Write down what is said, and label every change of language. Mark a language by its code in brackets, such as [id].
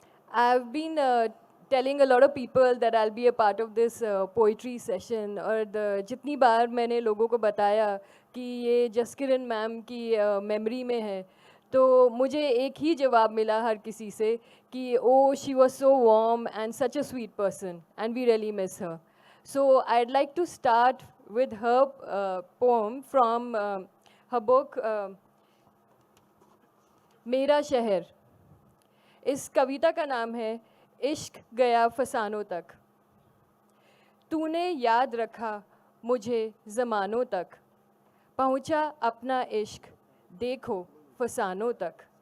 [en] I've been telling a lot of people that I'll be a part of this poetry session. [hi] और जितनी बार मैंने लोगों को बताया कि ये जसकिरण मैम की मेमोरी में है, तो मुझे एक ही जवाब मिला हर किसी से कि [en] oh, she was so warm and such a sweet person, and we really miss her. So I'd like to start with her poem from her book. [hi] मेरा शहर. इस कविता का नाम है इश्क गया फसानों तक. तूने याद रखा मुझे ज़मानों तक, पहुँचा अपना इश्क देखो फसानों तक.